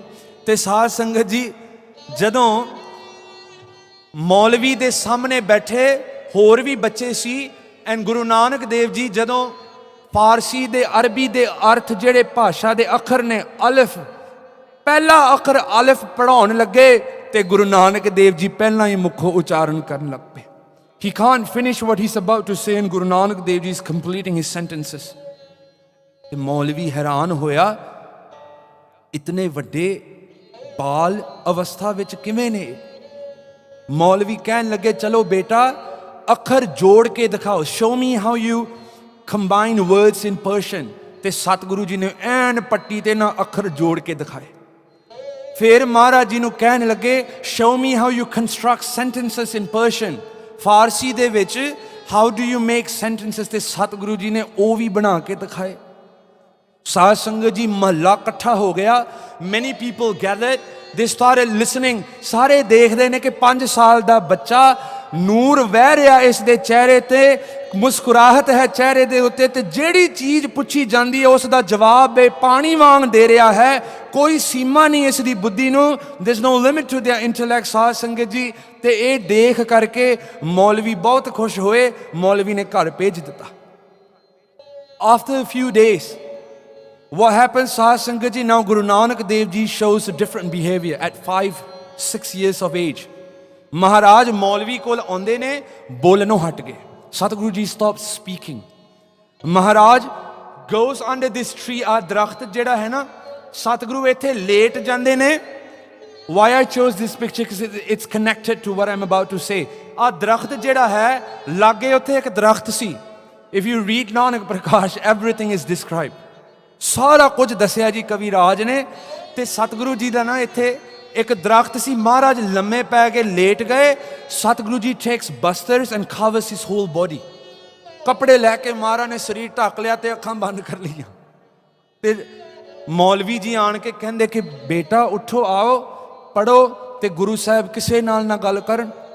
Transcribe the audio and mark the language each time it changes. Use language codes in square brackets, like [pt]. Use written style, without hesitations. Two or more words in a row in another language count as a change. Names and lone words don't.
[pa] ਤੇ ਸਾਧ ਸੰਗਤ ਜੀ ਜਦੋਂ ਮੌਲਵੀ ਦੇ ਸਾਹਮਣੇ ਬੈਠੇ ਹੋਰ ਵੀ ਬੱਚੇ ਸੀ, ਐਂਡ ਗੁਰੂ ਨਾਨਕ ਦੇਵ ਜੀ ਜਦੋਂ ਫਾਰਸੀ ਦੇ ਅਰਬੀ ਦੇ ਅਰਥ ਜਿਹੜੇ ਭਾਸ਼ਾ ਦੇ ਅੱਖਰ ਨੇ ਅਲਫ, ਪਹਿਲਾ ਅੱਖਰ ਅਲਫ ਪੜ੍ਹਾਉਣ ਲੱਗੇ ਤੇ ਗੁਰੂ ਨਾਨਕ ਦੇਵ ਜੀ ਪਹਿਲਾਂ ਹੀ ਮੁੱਖੋਂ ਉਚਾਰਨ ਕਰਨ ਲੱਗ ਪਏ। [en] He can't finish what he's about to say and Guru Nanak Dev Ji is completing his sentences। [pa] ਤੇ ਮੌਲਵੀ ਹੈਰਾਨ ਹੋਇਆ, ਇਤਨੇ ਵੱਡੇ ਬਾਲ ਅਵਸਥਾ ਵਿੱਚ ਕਿਵੇਂ ਨੇ। ਮੌਲਵੀ ਕਹਿਣ ਲੱਗੇ ਚਲੋ ਬੇਟਾ ਅੱਖਰ ਜੋੜ ਕੇ ਦਿਖਾਓ, [en] show me how you combine words in Persian। [pa] ਤੇ ਸਤਿਗੁਰੂ ਜੀ ਨੇ ਐਨ ਪੱਟੀ ਤੇ ਨਾ ਅੱਖਰ ਜੋੜ ਕੇ ਦਿਖਾਏ। ਫਿਰ ਮਹਾਰਾਜ ਜੀ ਨੂੰ ਕਹਿਣ ਲੱਗੇ [en] show me how you construct sentences in Persian। [pa] ਫਾਰਸੀ ਦੇ ਵਿੱਚ [en] how do you make sentences। [pa] ਤੇ ਸਤਿਗੁਰੂ ਜੀ ਨੇ ਉਹ ਵੀ ਬਣਾ ਕੇ ਦਿਖਾਏ। ਸਾਧ ਸੰਗਤ ਜੀ ਮਹੱਲਾ ਇਕੱਠਾ ਹੋ ਗਿਆ, [en] many people gathered, they started listening. [pa] ਸਾਰੇ ਦੇਖਦੇ ਨੇ ਕਿ 5 ਸਾਲ ਦਾ ਬੱਚਾ, ਨੂਰ ਵਹਿ ਰਿਹਾ ਇਸ ਦੇ ਚਿਹਰੇ ਤੇ, ਮੁਸਕਰਾਹਟ ਹੈ ਚਿਹਰੇ ਦੇ ਉੱਤੇ, ਤੇ ਜਿਹੜੀ ਚੀਜ਼ ਪੁੱਛੀ ਜਾਂਦੀ ਹੈ ਉਸ ਦਾ ਜਵਾਬ ਇਹ ਪਾਣੀ ਵਾਂਗ ਦੇ ਰਿਹਾ ਹੈ। ਕੋਈ ਸੀਮਾ ਨਹੀਂ ਇਸ ਦੀ ਬੁੱਧੀ ਨੂੰ, [en] there is no limit to their intellect. [pa] ਸਾਧ ਸੰਗਤ ਜੀ, ਤੇ ਇਹ ਦੇਖ ਕਰਕੇ ਮੌਲਵੀ ਬਹੁਤ ਖੁਸ਼ ਹੋਏ, ਮੌਲਵੀ ਨੇ ਘਰ ਭੇਜ ਦਿੱਤਾ। [en] after a few days what happens, Sahaj Sangat ji, now Guru Nanak Dev Ji shows a different behavior at 5-6 years of age. [pa] ਮਹਾਰਾਜ ਮੌਲਵੀ ਕੋਲ ਆਉਂਦੇ ਨੇ, ਬੋਲਣੋਂ ਹਟ ਗਏ, Satguru ji [en] stops speaking. Maharaj goes under this tree, [pa] ਆ ਦਰਖਤ ਜਿਹੜਾ ਹੈ ਨਾ, Satguru ਇੱਥੇ ਲੇਟ ਜਾਂਦੇ ਨੇ। [en] Why I chose this picture, because it's connected to what I'm about to say. [pa] ਆ ਦਰਖਤ ਜਿਹੜਾ ਹੈ, ਲਾਗੇ ਉੱਥੇ ਇੱਕ ਦਰਖਤ ਸੀ। [en] If you read Nanak Prakash, everything is described. [pa] ਸਾਰਾ ਕੁਝ ਦੱਸਿਆ ਜੀ ਕਵੀ ਰਾਜ ਨੇ। ਤੇ ਸਤਿਗੁਰੂ ਜੀ ਦਾ ਨਾ ਇੱਥੇ ਇੱਕ ਦਰਖਤ ਸੀ, ਮਹਾਰਾਜ ਲੰਮੇ ਪੈ ਕੇ ਲੇਟ ਗਏ। [en] ਸਤਿਗੁਰੂ ਜੀ takes busters and covers his whole body. [pa] ਕੱਪੜੇ ਲੈ ਕੇ ਮਹਾਰਾਜ ਨੇ ਸਰੀਰ ਢੱਕ ਲਿਆ ਤੇ ਅੱਖਾਂ ਬੰਦ ਕਰ ਲਈਆਂ। ਤੇ ਮੌਲਵੀ ਜੀ ਆਣ ਕੇ ਕਹਿੰਦੇ ਕਿ ਬੇਟਾ ਉੱਠੋ, ਆਓ ਪੜੋ, ਤੇ ਗੁਰੂ ਸਾਹਿਬ ਕਿਸੇ ਨਾਲ ਨਾ ਗੱਲ ਕਰਨ।